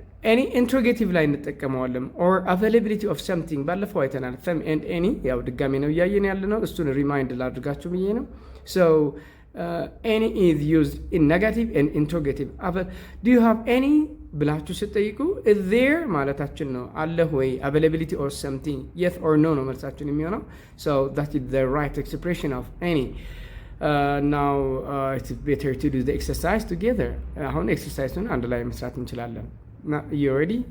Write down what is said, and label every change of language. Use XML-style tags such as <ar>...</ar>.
<am>ኤኒ ኢንትሮጌቲቭ ላይ እንጠቀመዋለን። ኦር አቬይላቢሊቲ ኦፍ ሰምቲንግ ባለፈው አይተናል። ሰም ኤንድ ኤኒ ያው ድጋሜ ነው እያየን ያለ ነው። እሱን ሪማይንድ ላድርጋችሁ ብዬ ነው። ሶ</am> <en>any is used in negative and interrogative. do you have any</en> <am>ብላችሁ ስትጠይቁ</am> <en>is there</en> <am>ማለታችን ነው። አለ ወይ</am> <en>availability or something, yes or no</en> <am>ነው መልሳችን የሚሆነው።</am> <en>so that is the right expression of any. now it's better to do the exercise together.</en> <am>አሁን ኤክሰርሳይዙን አንድ ላይ መስራት እንችላለን።</am> <en>you ready?</en>